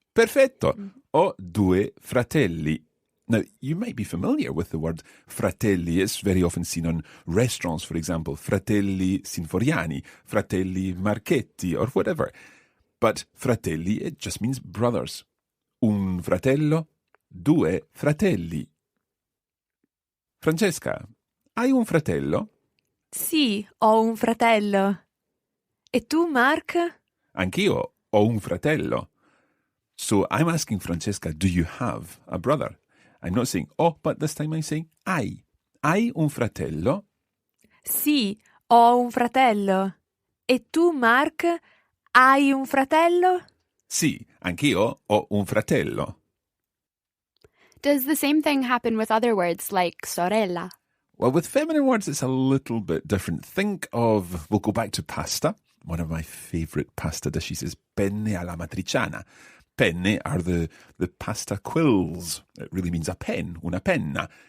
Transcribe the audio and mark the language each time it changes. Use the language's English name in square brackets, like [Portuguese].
[Italian] Perfetto. Ho due fratelli. [English] Now, you might be familiar with the word fratelli. It's very often seen on restaurants, for example. [Italian] Fratelli Sinforiani, fratelli Marchetti, [English] or whatever. But fratelli, it just means brothers. [Italian] Un fratello, due fratelli. Francesca, hai un fratello? Sì, ho un fratello. E tu, Mark? Anch'io ho un fratello. [English] So I'm asking Francesca, do you have a brother? I'm not saying oh, but this time I'm saying hai. [Italian] Hai un fratello? Sì, ho un fratello. E tu, Mark, hai un fratello? Sì, anch'io ho un fratello. [English] Does the same thing happen with other words like sorella? Well, with feminine words, it's a little bit different. Think of, we'll go back to pasta. One of my favourite pasta dishes is penne alla matriciana. Penne are the pasta quills. It really means a pen, [Italian] una penna.